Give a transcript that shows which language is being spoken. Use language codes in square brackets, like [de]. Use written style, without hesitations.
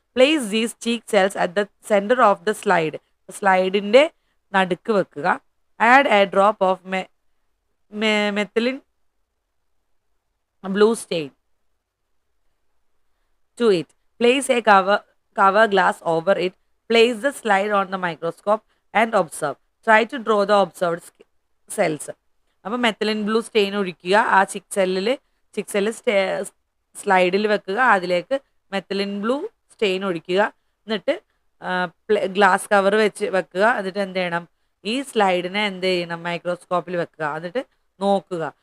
[en] Place these cheek cells at the centre of the slide. [ml] സ്ലൈഡിൻ്റെ നടുക്ക് വെക്കുക. [en] Add a drop of methylene blue stain to it. Place a cover glass over it. Place the slide on the microscope and observe. Try to draw the observed cells. [ml] അപ്പോൾ methylene blue stain ഒഴിക്കുക. ആ ചിക്ക് cell സ്ലൈഡിൽ വെക്കുക. അതിലേക്ക് methylene blue stain ഒഴിക്കുക. എന്നിട്ട് glass cover വെക്കുക. എന്നിട്ട് എന്ത് ചെയ്യണം? ഈ സ്ലൈഡിനെ എന്ത് ചെയ്യണം? മൈക്രോസ്കോപ്പിൽ വെക്കുക. എന്നിട്ട് നോക്കുക.